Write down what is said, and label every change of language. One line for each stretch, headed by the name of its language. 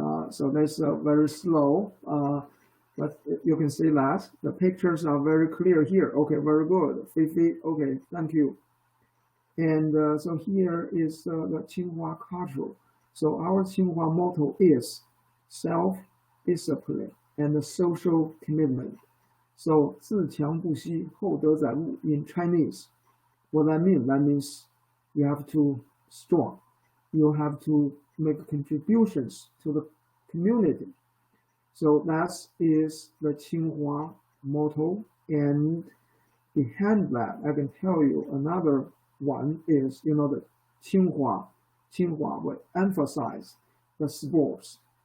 English: So that's very slow, but you can see that the pictures are very clear here. Okay, very good. Fifi, okay, thank you. And so here is the Tsinghua culture. So our Tsinghua motto is self-discipline and social commitment. So
Chinese: 自强不息，厚德载物
English: in Chinese. What that means you have to strong. You have to make contributions to the community. So that is the Tsinghua motto. And behind that, I can tell you another one is, the Tsinghua will emphasize the sports.